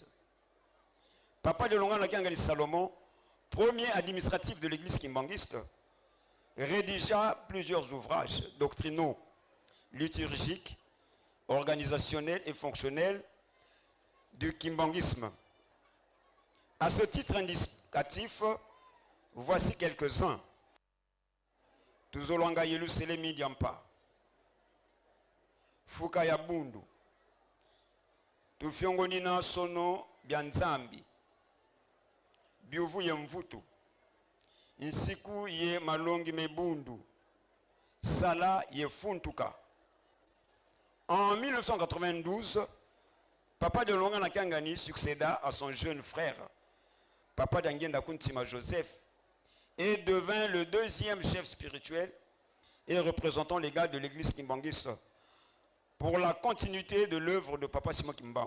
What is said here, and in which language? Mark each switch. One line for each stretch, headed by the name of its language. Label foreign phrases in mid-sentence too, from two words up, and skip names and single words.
French: Papa de Longana Kangani Salomon, premier administratif de l'église kimbanguiste, rédigea plusieurs ouvrages doctrinaux, liturgiques, organisationnels et fonctionnels du kimbanguisme. À ce titre indicatif, voici quelques-uns. Tuzolwanga Yelu Selemi Diampa, Fukaya Bundu, Tufiongonina Sono Bianzambi, Biuvu Yemvutu, Insiku Ye Malongi Mebundu, Sala Ye Funtuka. En 1992, Papa de Longa Nakangani succéda à son jeune frère, Papa d'Angienda Kuntima Joseph, et devint le deuxième chef spirituel et représentant les gars de l'église kimbanguiste pour la continuité de l'œuvre de Papa Simon Kimbangu.